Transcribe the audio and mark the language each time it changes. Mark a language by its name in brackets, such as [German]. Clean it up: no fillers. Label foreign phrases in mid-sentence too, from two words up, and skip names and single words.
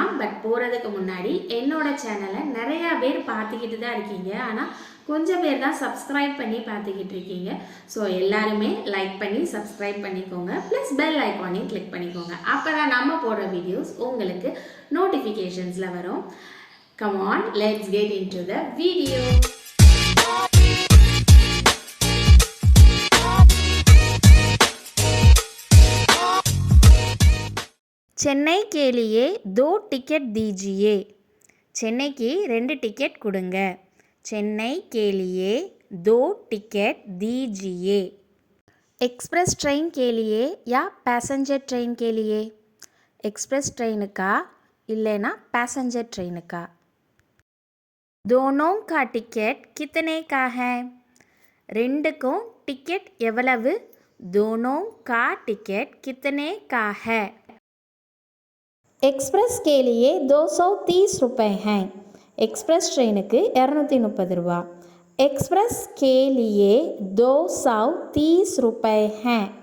[Tamil] பட் போகிறதுக்கு முன்னாடி என்னோட சேனலை நிறையா பேர் பார்த்துக்கிட்டு தான் இருக்கீங்க, ஆனால் கொஞ்சம் பேர் தான் சப்ஸ்கிரைப் பண்ணி பார்த்துக்கிட்டு இருக்கீங்க. ஸோ எல்லாருமே லைக் பண்ணி சப்ஸ்கிரைப் பண்ணிக்கோங்க, [English] plus bell icon [Tamil] கிளிக் பண்ணிக்கோங்க. அப்போ தான் நம்ம போடுற வீடியோஸ் உங்களுக்கு நோட்டிஃபிகேஷன்ஸில் வரும். [English] come on, let's get into the video. [Hindi] चेन्नई के लिए 2 टिकट दीजिए. चेन्नई की 2 टिकट கொடுங்க. चेन्नई के लिए 2 टिकट दीजिए. [English] express train [Hindi] के लिए या [English] passenger train [Hindi] के लिए? [English] express train [Hindi] का இல்லைனா [English] passenger train [Hindi] का? दोनों का टिकट कितने का है? [Tamil] ரெண்டுக்கும் டிக்கெட் எவ்வளவு? [Hindi] दोनों का टिकट कितने का है? एक्सप्रेस के लिए 230 रुपये हैं. [English] express train [Hindi] के 230 रुपये. एक्सप्रेस के लिए 230 रुपये हैं.